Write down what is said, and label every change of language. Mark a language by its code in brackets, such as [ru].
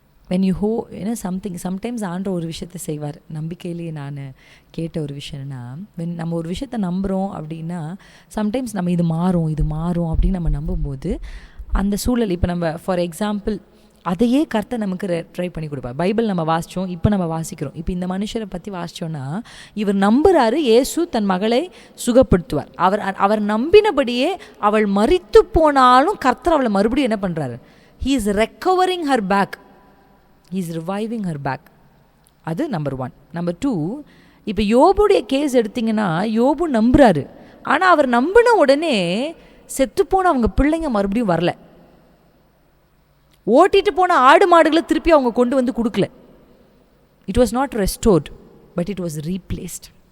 [en] when you sometimes [ta] ஆண்டவர் ஒரு விஷயத்தை செய்வார். நம்பிக்கையிலேயே நான் கேட்ட ஒரு விஷயம்னா, நம்ம ஒரு விஷயத்தை நம்புகிறோம் அப்படின்னா சம்டைம்ஸ் நம்ம இது மாறும் அப்படின்னு நம்ம நம்பும்போது அந்த சூழல், இப்போ நம்ம ஃபார் எக்ஸாம்பிள் அதையே கர்த்தர் நமக்கு ட்ரை பண்ணி கொடுப்பார். பைபிள் நம்ம வாசித்தோம், இப்போ நம்ம வாசிக்கிறோம். இப்போ இந்த மனுஷரை பற்றி வாசித்தோன்னா, இவர் நம்புகிறாரு இயேசு தன் மகளை சுகப்படுத்துவார். அவர் நம்பினபடியே அவள் மரித்து போனாலும் கர்த்தர் அவளை மறுபடியும் என்ன பண்ணுறாரு? [en] He is recovering her back. He is reviving her back. [ta] அது நம்பர் 1. நம்பர் 2, இப்போ யோபுடைய கேஸ் எடுத்திங்கன்னா, யோபு நம்புகிறாரு. ஆனால் அவர் நம்பின உடனே செத்துப்போன அவங்க பிள்ளைங்க மறுபடியும் வரல. ஓட்டிட்டு போன ஆடு மாடுகளை திருப்பி அவங்க கொண்டு வந்து கொடுக்கல. [en] It was not restored, but it was replaced.